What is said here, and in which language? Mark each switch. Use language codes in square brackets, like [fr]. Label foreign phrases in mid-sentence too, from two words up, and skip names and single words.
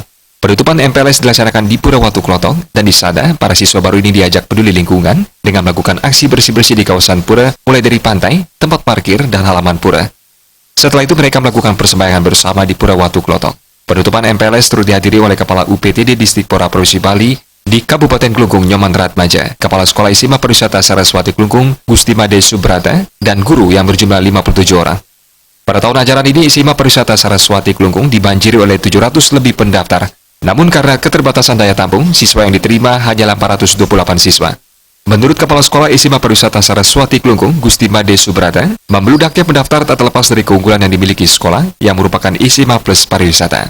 [id] Penutupan MPLS dilaksanakan di Purawatu Klotok dan di sana para siswa baru ini diajak peduli lingkungan dengan melakukan aksi bersih-bersih di kawasan pura mulai dari pantai, tempat parkir, dan halaman pura. Setelah itu mereka melakukan persembahyangan bersama di Purawatu Klotok. Penutupan MPLS turut dihadiri oleh Kepala UPTD Distrik Pora Provinsi Bali di Kabupaten Klungkung Nyoman Ratmaja, Kepala Sekolah SMA Pariwisata Saraswati Klungkung Gusti Made Subrata, dan guru yang berjumlah 57 orang. Pada tahun ajaran ini, SMA Pariwisata Saraswati Klungkung dibanjiri oleh 700 lebih pendaftar. Namun karena keterbatasan daya tampung, siswa yang diterima hanyalah 428 siswa. Menurut Kepala Sekolah SMA Pariwisata Saraswati Klungkung Gusti Made Subrata, membeludaknya pendaftar tak terlepas dari keunggulan yang dimiliki sekolah yang merupakan SMA Plus Pariwisata.